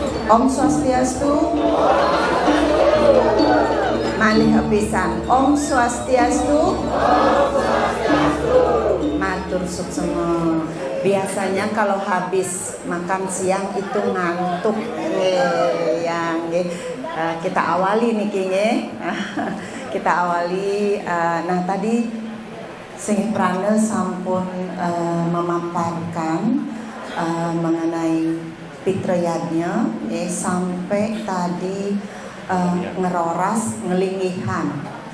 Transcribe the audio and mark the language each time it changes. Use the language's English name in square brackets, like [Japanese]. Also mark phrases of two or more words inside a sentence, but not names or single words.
[Balinese] Om Swastiastu. Malih pisan. Om Swastiastu. Matur suksema. [Indonesian] Biasanya kalau habis makan siang itu ngantuk yang kita awali [Balinese] niki nggih. [Indonesian] Kita awali nah tadi Sing Prana sampun memaparkan mengenai Pitrayadnya sampai tadi [Balinese] ngeroras ngelingihan.